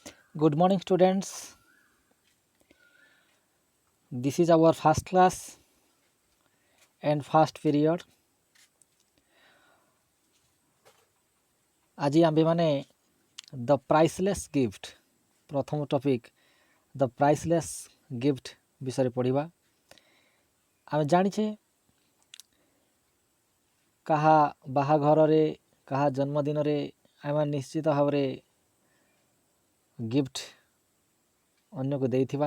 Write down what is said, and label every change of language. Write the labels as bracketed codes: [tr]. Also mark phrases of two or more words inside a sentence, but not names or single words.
[en] Good morning, students. This is our first class and first period. [or] ଆଜି ଆମ୍ଭେମାନେ ଦ ପ୍ରାଇସଲେସ୍ ଗିଫ୍ଟ ପ୍ରଥମ ଟପିକ୍ ଦ ପ୍ରାଇସଲେସ୍ ଗିଫ୍ଟ ବିଷୟରେ ପଢ଼ିବା। ଆମେ ଜାଣିଛେ କାହା ବାହାଘରରେ କାହା ଜନ୍ମଦିନରେ ଆମେ ନିଶ୍ଚିତ ଭାବରେ ଗିଫ୍ଟ ଅନ୍ୟକୁ ଦେଇଥିବା।